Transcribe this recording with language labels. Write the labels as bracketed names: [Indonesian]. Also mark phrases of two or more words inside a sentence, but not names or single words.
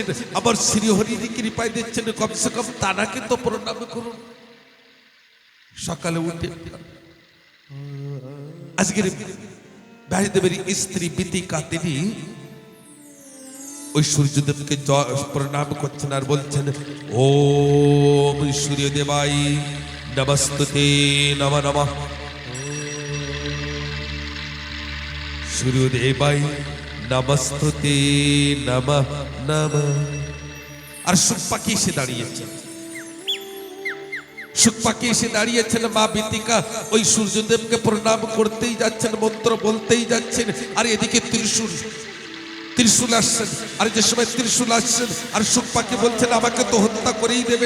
[Bangla] আবার শ্রীহরির কৃপায় দিচ্ছেন, [Hindi] कम से कम [Bangla] তানাকে তো প্রণাম করুন। সকালে উঠে আজকের ব্যাসদেবের স্ত্রী বিতিকা তিনি ওই সূর্যদেবকে প্রণাম করছেন আর বলছেন, [Sanskrit] ওম সূর্যদেবাই নমস্তুতে নমঃ নমঃ। সূর্যদেবাই নমস্তুতে নমঃ নমঃ। [Bangla] আর সুখ পাখি এসে দাঁড়িয়েছেন, সুখ পাখি এসে দাঁড়িয়েছেন। মা বিতিকা ওই সূর্যদেবকে প্রণাম করতেই যাচ্ছেন, মন্ত্র বলতেই যাচ্ছেন। আর এদিকে ত্রিশূল আসছেন। আর যে সময় ত্রিশূল আসছেন আর সুখ পাখি বলছেন আমাকে তো হত্যা করেই দেবেন।